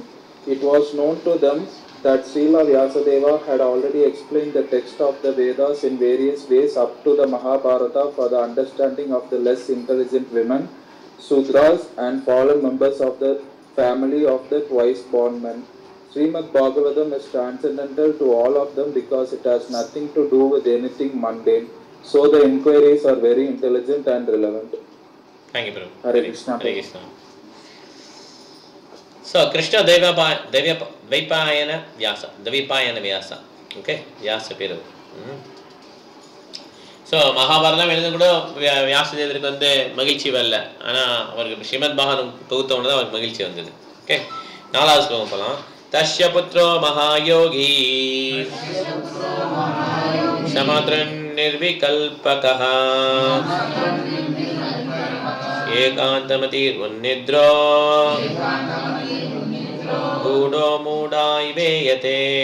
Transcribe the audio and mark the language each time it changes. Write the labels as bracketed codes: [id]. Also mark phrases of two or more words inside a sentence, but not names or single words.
[en] It was known to them that Srila Vyasadeva had already explained the text of the Vedas in various ways up to the Mahabharata for the understanding of the less intelligent women, Sudras, and fallen members of the family of the twice born men. Srimad Bhagavatam is transcendental to all of them because it has nothing to do with anything mundane. So the inquiries are very intelligent and relevant. Thank you, Prabhu. Hare Krishna. Hare Krishna. So, Krishna Dvaipayana Vyasa. Okay? Vyasa Peru. [ta] ஸோ மகாபாரதம் எழுத கூட வியாசதேவருக்கு வந்து மகிழ்ச்சி வரல. ஆனால் அவருக்கு ஸ்ரீமத் பாகவதம் தொகுத்தவொன்னு தான் அவருக்கு மகிழ்ச்சி வந்தது. ஓகே, நாலாவது ஸ்லோகம் போகலாம். [sa] तस्य पुत्रो महायोगी समदृङ् निर्विकल्पकः एकान्तमतिरुन्निद्रो गूढो मूढ इवेयते.